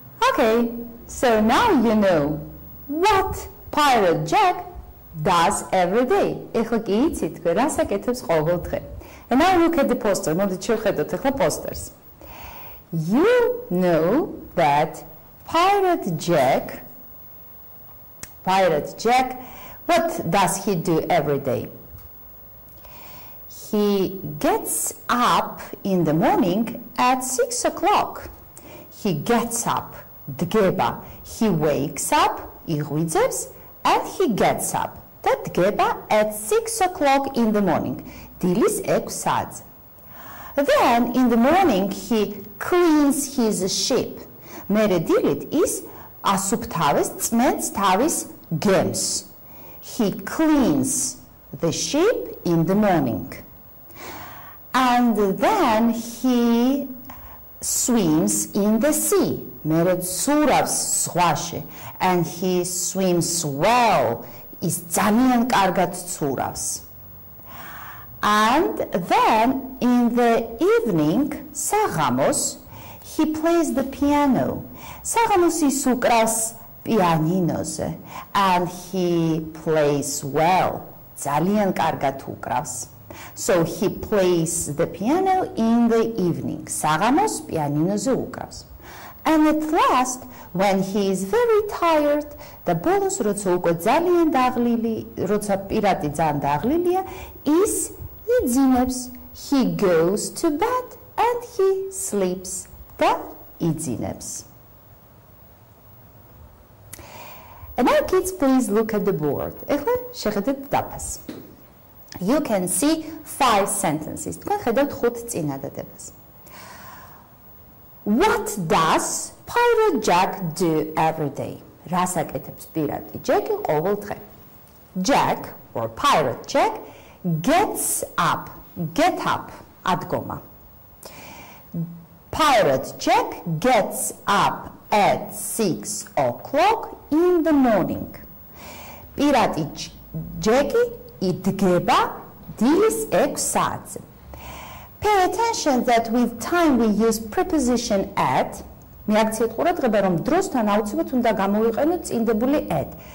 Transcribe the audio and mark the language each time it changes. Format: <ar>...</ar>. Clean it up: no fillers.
<en>Okay, so now you know what Pirate Jack does every day.</en> <ka>ეხლა კი იცით, რა საკეთებს ყოველ დღე.</ka> <en>And now look at the poster.</en> <ka>მოდით შევხედოთ ეხლა posters.</ka> <en>You know that Pirate Jack, what does he do every day? He gets up in the morning at 6 o'clock. He gets up.</en> <ka>დგება.</ka> <en>He wakes up,</en> <ka>იღვიძებს,</ka> <en>and he gets up.</en> <ka>და დგება</ka> <en>at 6 o'clock in the morning.</en> <ka>დილის 6 საათზე.</ka> <en>Then in the morning he cleans his ship.</en> <ka>მერე დილით ის ასუფთავებს, წმენს თავის გემს.</ka> <en>He cleans the ship in the morning. And then he swims in the sea.</en> <ka>მერე ცურავს ზღვაში.</ka> <en>And he swims well.</en> <ka>ის ძალიან კარგად ცურავს.</ka> <en>And then in the evening,</en> <ka>საღამოს,</ka> <en>he plays the piano.</en> <ka>საღამოს ის უკრავს პიანინოზე.</ka> <en>And he plays well.</en> <ka>ძალიან კარგად უკრავს.</ka> <en>So he plays the piano in the evening.</en> <ka>საღამოს პიანინოზე უკრავს.</ka> <en>And at last, when he is very tired, the</en> <ka>ბოლოს როცა უკვე ძალიან დაღლილი, როცა პირატი ძალიან დაღლილია, ის იძინებს.</ka> <en>He goes to bed and he sleeps.</en> <ka>და იძინებს.</ka> <en>And now kids, please look at the board.</en> <ka>ეხლა შეხედეთ დაფას.</ka> <en>You can see 5 sentences.</en> <ka>თქვენ ხედავთ 5 წინადადებას.</ka> <en>What does Pirate Jack do every day?</en> <ka>რას აკეთებს პირატი ჯეკი ყოველ დღე?</ka> <en>Jack or Pirate Jack gets up. Get up.</en> <ka>ადგომა.</ka> <en>Pirate Jack gets up at 6 o'clock in the morning.</en> <ka>პირატი ჯეკი იდგება დილის 6 საათზე.</ka> <en>Pay attention that with time we use preposition at.</en> <ka>მიაქციეთ ყურადღება, რომ დროსთან აუცილებლად უნდა გამოვიყენოთ წინდებული at.</ka>